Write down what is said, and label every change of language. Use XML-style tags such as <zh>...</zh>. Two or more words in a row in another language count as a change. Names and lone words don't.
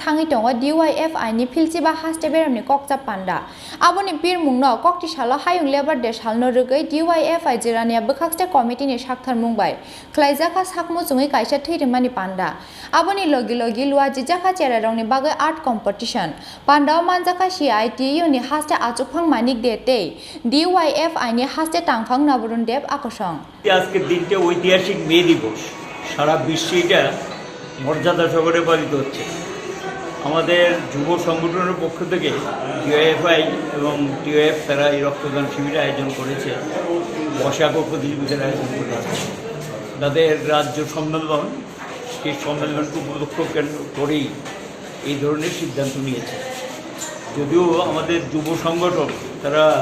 <trp>thangi tongo DYFI ni philchiba haste beramni kokcha Panda aboni birmung no kokti shala hayung lebar desh halno rugai DYFI Jirania Bwkhakste committee ni Saktharmung bai Khlaijakha Mwchungwi kaisa thwi Rwmani Panda aboni logi lua jijaka chera rongni bagai</trp> <en>art competition</en> <trp>Panda manjaka CIT ni haste achukhang manik de tei DYFI ni haste tangphang nabarun dep akasong</trp> <bn>আজকের দিনটা ঐতিহাসিক মে দিবস সারা বিশ্বে এটা মর্যাদা সহকারে পালিত হচ্ছে আমাদের যুব সংগঠনের পক্ষ থেকে DYFI এবং DYF তারা এই রক্তদান শিবিরের আয়োজন করেছে বৈশাখ প্রতিযোগিতার আয়োজন করেছে তাদের রাজ্য সম্মেলন সেই সম্মেলনকে উপলক্ষ করেই এই ধরনের সিদ্ধান্ত নিয়েছে যদিও আমাদের যুব সংগঠন তারা</bn>